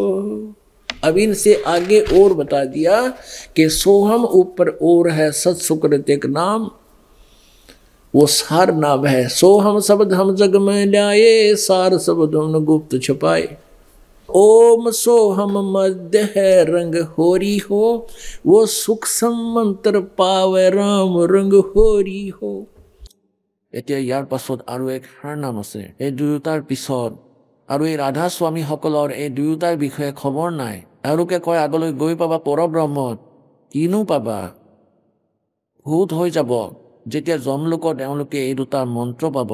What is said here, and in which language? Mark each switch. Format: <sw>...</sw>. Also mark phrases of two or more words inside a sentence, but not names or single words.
<hi>अब इनसे आगे और बता दिया कि सोहम ऊपर और है, सत सुकृत एक नाम, वो सार नाम है। सोहम शब्द हम जग में लाए, सार शब्द हमने गुप्त छुपाए। ओम सोहम मध्य है रंग होरी हो, वो सूक्ष्म मंत्र पावे राम रंग होरी हो।</hi> <as>এতিয়া ইয়াৰ পাছত আৰু এক সাৰ নাম আছে। এই দুয়োটাৰ পিছত আৰু এই ৰাধা স্বামীসকলৰ এই দুয়োটাৰ বিষয়ে খবৰ নাই। এওঁলোকে কয় আগলৈ গৈ পাবা পৰব্ৰহ্মত। কিনো পাবা? ভূত হৈ যাব যেতিয়া যমলোকত এওঁলোকে এই দুটা মন্ত্ৰ পাব।</as>